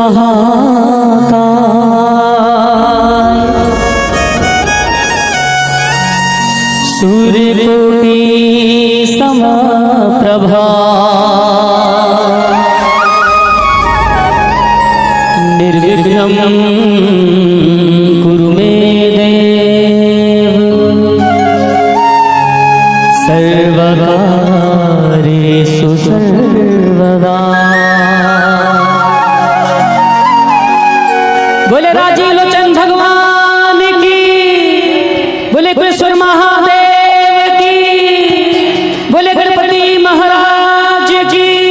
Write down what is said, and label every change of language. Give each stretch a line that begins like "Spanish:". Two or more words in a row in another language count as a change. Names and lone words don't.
Sanskrit: महाकाय सूर्यकोटि समप्रभा निर्विघ्नं कुरु मे देव सर्वकार्येषु सर्वदा।
Hindi: बोले राजीव लोचन भगवान की, बोले कुलेश्वर महादेव की, बोले गणपति महाराज की।